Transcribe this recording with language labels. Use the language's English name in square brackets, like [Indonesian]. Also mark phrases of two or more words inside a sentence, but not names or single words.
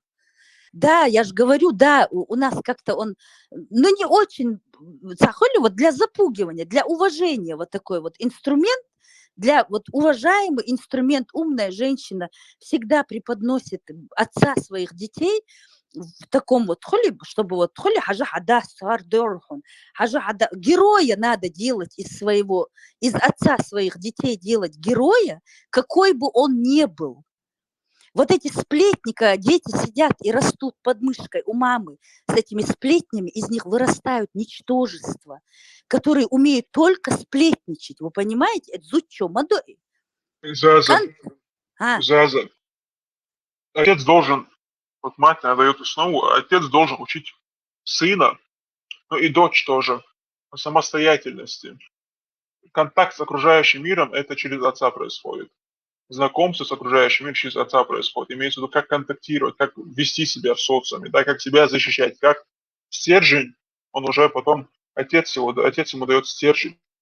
[Russian] Да, я же говорю, да, у нас как-то он, ну, не очень, вот для запугивания, для уважения вот такой вот инструмент, для вот уважаемый инструмент, умная женщина всегда преподносит отца своих детей в таком вот, чтобы вот героя надо делать из отца своих детей делать героя, какой бы он ни был. Вот эти сплетни, когда дети сидят и растут под мышкой у мамы с этими сплетнями, из них вырастают ничтожества, которые умеют только сплетничать. Вы понимаете? Это зучо, мадой. Заза, Заза, отец должен, вот мать она дает основу, отец должен учить сына, ну и дочь тоже, самостоятельности. Контакт с окружающим миром это через отца происходит. Знакомство с окружающим миром через отца происходит. Имеется в виду, как контактировать, как вести себя в социуме, да, как себя защищать, как стержень, он уже потом, отец ему дает стержень.